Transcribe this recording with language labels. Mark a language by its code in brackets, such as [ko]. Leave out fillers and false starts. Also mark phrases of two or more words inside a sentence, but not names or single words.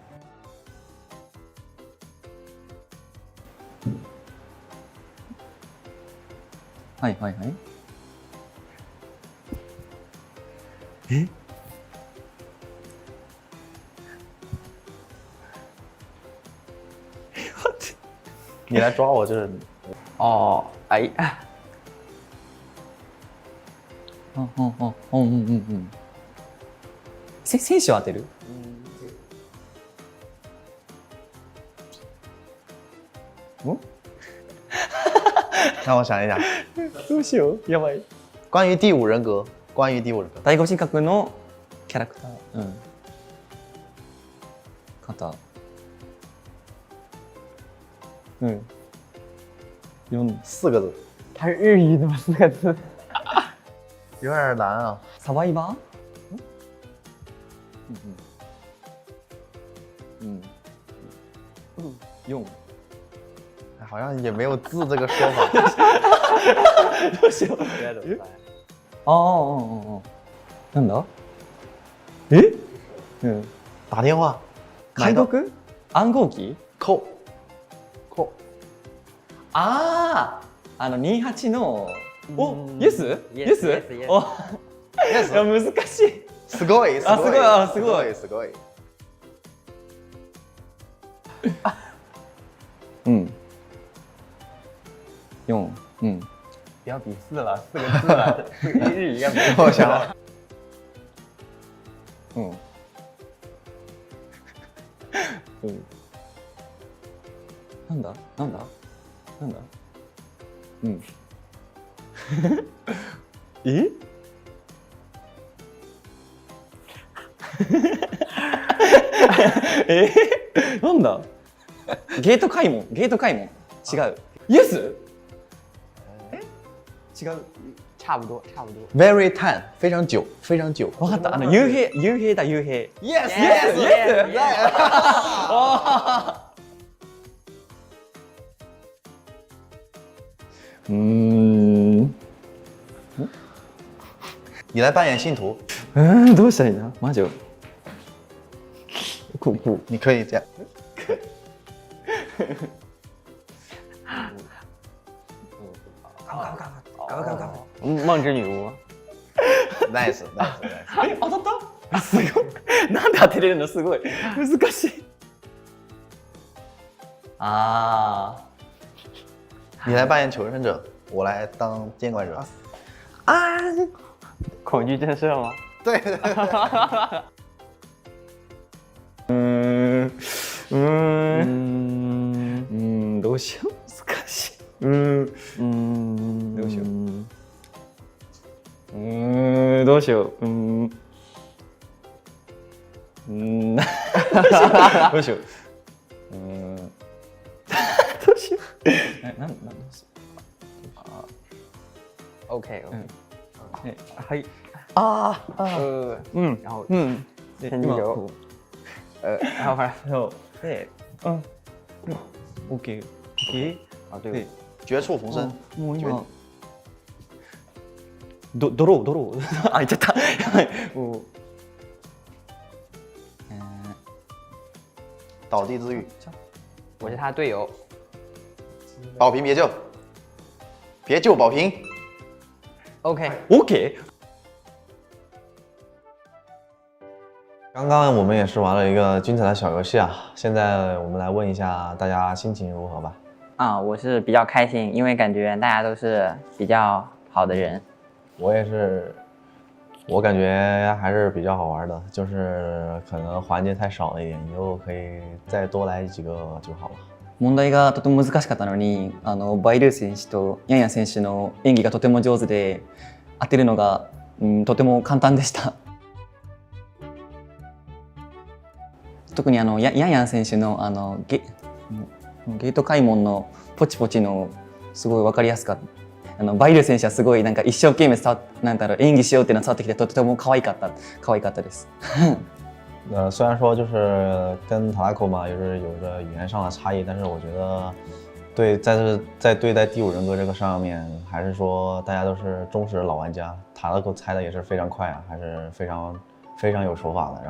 [ja] はいはいはい。え？ [zh] 你来抓我，就是哦，哎， [ja] 選手を当てる？ [zh] 让我想一想， [ja] どうしよう、やばい。 [zh] 关于第五人格，关于第五人格， [ja] 第五人格のキャラクター。肩。 [zh] 4个字，它是日语的吗？4个字，有点难啊。 [ja] サバイバー？ 用。 [zh] 好像也没有字这个说法。 [ja] どうしよう。なんだ？ [zh] 打电话。 [ja] 解読？暗号機？ [zh] 扣。 [ja] 28の。お、イエス？イエス？お、いや難しい。すごい。すごい。すごい。すごい。 4。 [zh] 不要比4了，4个字了，日语应该没有。我想。 [ja] なんだ？なんだ？ゲート開門。違う。イエス？違う。 [zh] 差不多。 [en] Very time， [zh] 非常久。 [ja] わかった。幽閉だ。 [zh] Yes。你来扮演信徒。 [ja] どうしたらいいな？マジ？ [zh] 你可以这样。梦之女巫。 Nice。 [ja] 当たった？すごい。なんで当てれるの？すごい。難しい。 [zh] 你来扮演求生者，我来当监管者。恐惧震慑吗？对。 [ja] どうしよう。難しい。どうしよう。どうしよう。どうしよう。 OK，はい [zh] 然后趁机就然后反正对 OK 啊对，绝处逢生。 [ja] もう今ドローあ言っちゃったやばいもう [zh] 倒地自愈，我是他队友。保平别救，别救保平。 OK。刚刚我们也是玩了一个精彩的小游戏啊，现在我们来问一下大家心情如何吧。啊，我是比较开心，因为感觉大家都是比较好的人。我也是，我感觉还是比较好玩的，就是可能环节太少了一点，以后可以再多来几个就好了。 [ja] 問題がとても難しかったのに、バイルー選手とヤンヤン選手の演技がとても上手で、当てるのが、とても簡単でした。特にヤンヤン選手のゲート開門のポチポチのすごい分かりやすかった。バイルー選手はすごいなんか一生懸命演技しようっていうのが伝わってきて、とても可愛かったです。 [zh] 虽然说就是跟塔拉口嘛，就是有着语言上的差异，但是我觉得在对待第五人格这个上面，还是说大家都是忠实的老玩家。塔拉口猜的也是非常快啊，还是非常有手法的。